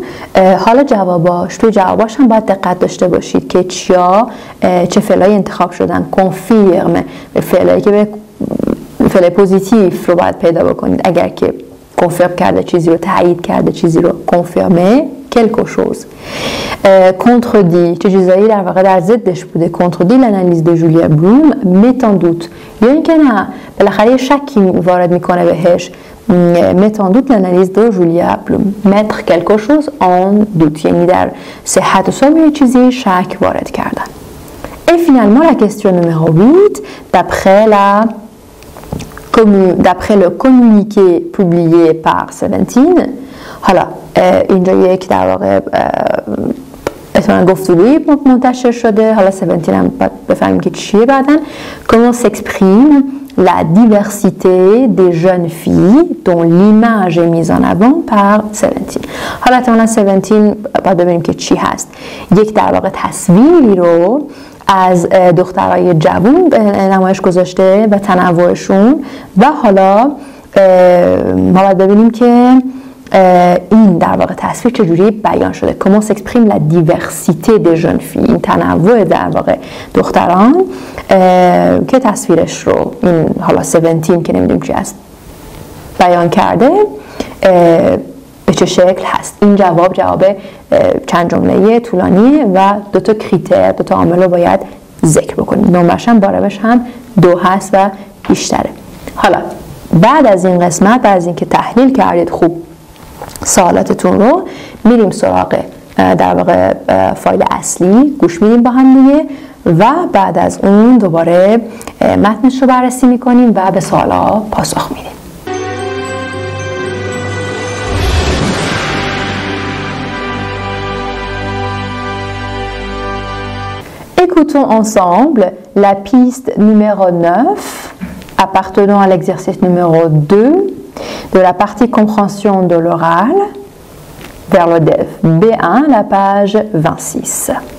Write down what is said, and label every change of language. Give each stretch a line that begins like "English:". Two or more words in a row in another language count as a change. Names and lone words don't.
Persian: حالا توی جواباش هم باید دقت داشته باشید که چه فعلایی انتخاب شدن. کنفیرم، فعلایی که به فعل پوزیتیف رو باید پیدا بکنید. اگر که کنفرم کرده چیزی رو، تایید کرده چیزی رو، کنفرمه
French: quelque chose. contredit،
Persian: چه چیزایی در واقع در ضدش بوده.
French: contredit l'analyse de Julia Blum met en doute،
Persian: یا اینکه نه بالاخره شکی وارد میکنه بهش.
French: met en doute l'analyse de Julia Blum. mettre quelque chose en doute،
Persian: یعنی در صحت و سالم یه چیزی شک وارد کردن.
French: Et finalement la question numéro 8, d'après le communiqué publié par 17.
Persian: حالا اینجا یک در واقع احتمالاً گفتگویی منتشر شده. حالا 17 هم بفهمیم که چیه بعدن.
French: Comment s'exprime la diversité des jeunes filles dont l'image est mise en avant par 17.
Persian: حالا احتمالاً 17 باید ببینیم که چی هست. یک در واقع تصویری رو از دخترای جوان نمایش گذاشته و تنوعشون و حالا ما باید ببینیم که این در واقع تصویر چجوری بیان شده. Comment s'exprime la diversité des jeunes filles. این تنوع در واقع دختران که تصویرش رو این حالا 17 که نمیدونیم چی هست بیان کرده به چه شکل هست. این جواب چند جمله طولانیه و دو تا کریتر، دو تا عامل رو باید ذکر بکنیم. نمرش هم بارمش هم 2 هست و بیشتره. حالا بعد از این قسمت، بعد از اینکه تحلیل کردید خوب سوالاتتون رو، میریم سراغ در واقع فایل اصلی، گوش میدیم با هم دیگه و بعد از اون دوباره متنش رو بررسی میکنیم و به سوالا پاسخ میدیم.
French: Écoutons ensemble la piste numéro 9 appartenant à l'exercice numéro 2 de la partie compréhension de l'oral vers le DEF B1, la page 26.